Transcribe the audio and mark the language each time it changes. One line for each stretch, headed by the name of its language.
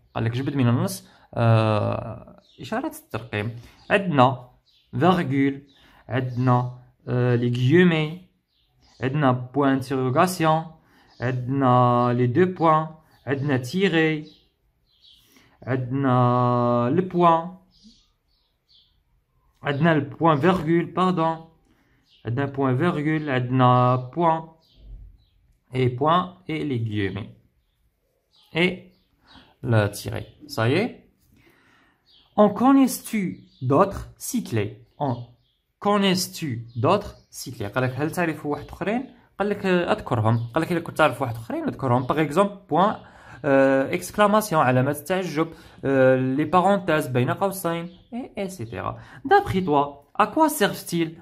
Arabic: قال لك جبد من النص إشارات الترقيم. عندنا
French: virgule, عندنا les guillemets, عندنا point d'interrogation, عندنا les deux points, عندنا tiré, عندنا le point, عندنا le point virgule, pardon.
Arabic: عندنا
French: point virgule, عندنا point et les guillemets et le tiré. Ça y est. En connais-tu d'autres cyclés? En connais-tu d'autres cyclés؟
Arabic: قال لك هل تعرف واحد اخرين؟ قال لك اذكرهم. قال لك اذا كنت تعرف واحد اخرين اذكرهم. باغ اكزومبل بوان exclamation علامة التعجب, les parenthèses بين قوسين etc.
French: D'après toi, à quoi servent-ils?